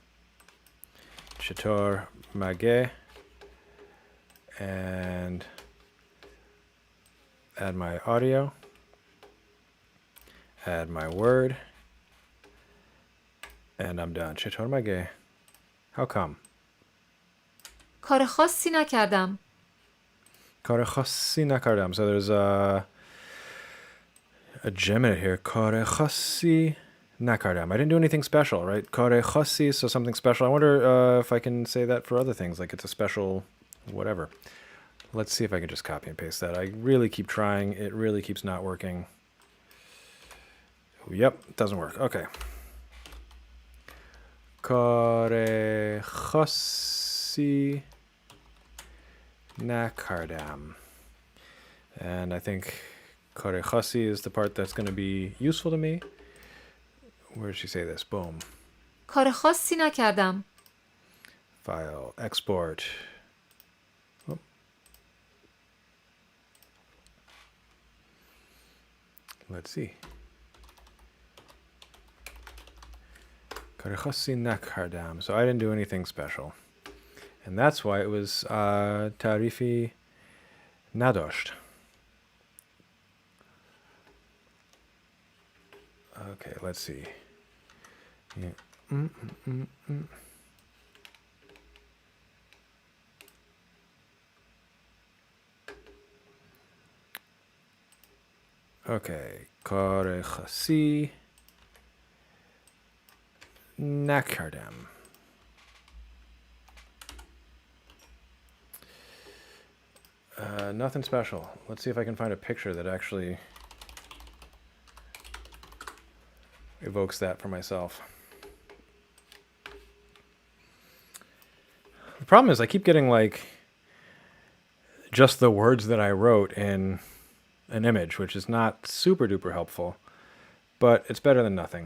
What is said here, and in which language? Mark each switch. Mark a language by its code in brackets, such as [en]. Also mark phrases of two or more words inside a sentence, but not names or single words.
[fa] چطور میگه. [en] And add my audio. Add my word. And I'm done. [fa] چطور میگه. [en] How come? [fa] کار خاصی نکردم. کار خاصی نکردم. [en] So there's a gem in it here. [fa] کار خاصی نکردم. [en] I didn't do anything special, right? [fa] کار خاصی, [en] so something special. I wonder if I can say that for other things, like it's a special whatever. Let's see if I can just copy and paste that. I really keep trying. It really keeps not working. Yep, it doesn't work. [fa] Okay. کار خاصی نکردم. [en] And I think [fa] کار خاصی [en] is the part that's going to be useful to me. Where did she say this? Boom. [fa] کار خاصی نکردم. [en] File, export. Oh. Let's see. [fa] کار خاصی نکردم. [en] So I didn't do anything special. And that's why it was [fa] تعریفی نداشت. [en] Okay, let's see. Yeah. [fa] Okay, کار خاصی نکردم. [en] Nothing special. Let's see if I can find a picture that actually evokes that for myself. The problem is I keep getting like just the words that I wrote in an image, which is not super duper helpful, but it's better than nothing.